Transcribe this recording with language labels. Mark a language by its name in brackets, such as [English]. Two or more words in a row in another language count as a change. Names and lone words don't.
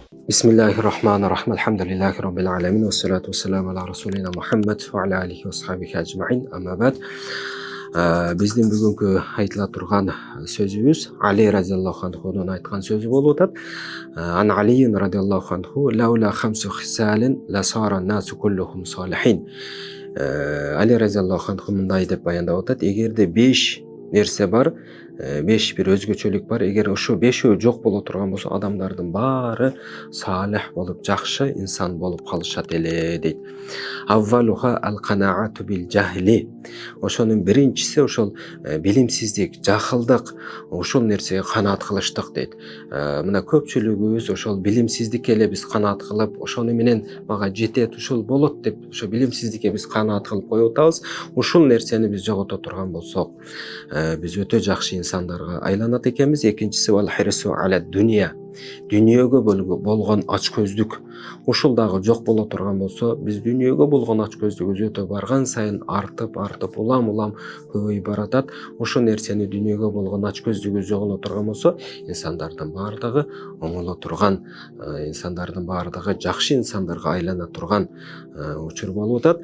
[Arabic] بسم الله الرحمن الرحيم. الحمد لله رب العالمين. والصلاة والسلام على رسولنا محمد وعلى آله وصحبه أجمعين. أما بعد. [Kyrgyz] Биздин бүгүнкү айтыла турган сөзүбүз Али [Arabic] رضي الله عنه [Kyrgyz] айткан сөзү болуп атат. [Arabic] عن علي رضي الله عنه لولا خمس خصال لصار الناس كلهم صالحين. [Kyrgyz] Али [Arabic] رضي الله عنه [Kyrgyz] мындай деп баяндап атат: эгерде 5 нерсе бар, 5 бир өзгөчөлүк бар, эгер ошо 5өө жок боло турган болсо, адамдардын баары салих болуп, жакшы инсан болуп калышат эле дейт. [Arabic] أولها القناعة بالجهل. [Kyrgyz] Ошонун биринчиси ошол билимсиздик, жахылдык, ошол нерсеге канаат кылыштык дейт. Мына көпчүлүгүбүз ошол билимсиздикке эле биз канаат кылып, ошону менен мага жетет, ушул болот деп, ошо билимсиздикке биз канаат кылып коюп атабыз. Ушул нерсени биз жогото турган болсок, биз өтө жакшы инсандарга айланат экенбиз. Экинчиси [Arabic] والحرص على الدنيا. [Kyrgyz] Дүйнөгө болгон ачкөздүк. Ушул дагы жок боло турган болсо, биз дүйнөгө болгон ачкөздүгүбүз өтө барган сайын артып, улам көбөйүп баратат. Ошол нерсени дүйнөгө болгон ачкөздүгүбүз жоголо турган болсо, инсандардын баардыгы оңоло турган, инсандардын баардыгы жакшы инсандарга айлана турган учур болуп атат.